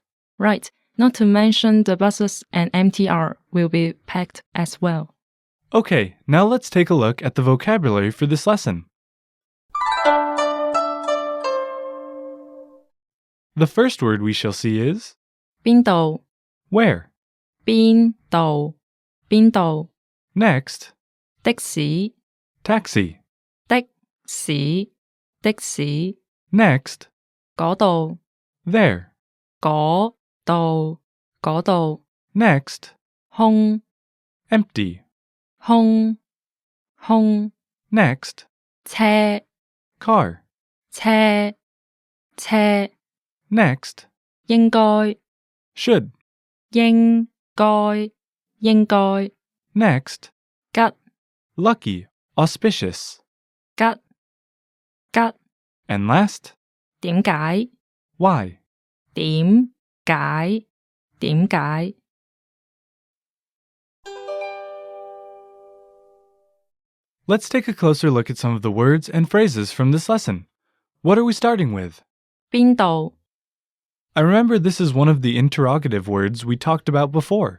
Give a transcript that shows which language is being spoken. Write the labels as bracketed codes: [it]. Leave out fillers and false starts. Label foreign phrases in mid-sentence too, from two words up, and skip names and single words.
[en] Right, not to mention the buses and MTR will be packed as well. Okay, now let's take a look at the vocabulary for this lesson. The first word we shall see is [yue] 邊度? [en] where. [yue] 邊度? 邊度? [en] Next, [yue] 的士? [en] taxi. [yue] 的士? 的士? [en] Next, [yue] 嗰度? [en] there. [yue] 嗰度? 嗰度? [en] Next, [yue] 空 [en] empty. [yue] 空 空 [en] Next, [yue] 車 [en] car. [yue] 車車 [en] Next, [yue] 應該 [en] should. [yue] 應該應該 [en] Next, [yue] 吉 [en] lucky, auspicious. [yue] 吉吉 [en] And last, [yue] 點解 [en] why. [yue] 點解點解 [en] Let's take a closer look at some of the words and phrases from this lesson. What are we starting with? [yue] 邊度 [en] I remember this is one of the interrogative words we talked about before.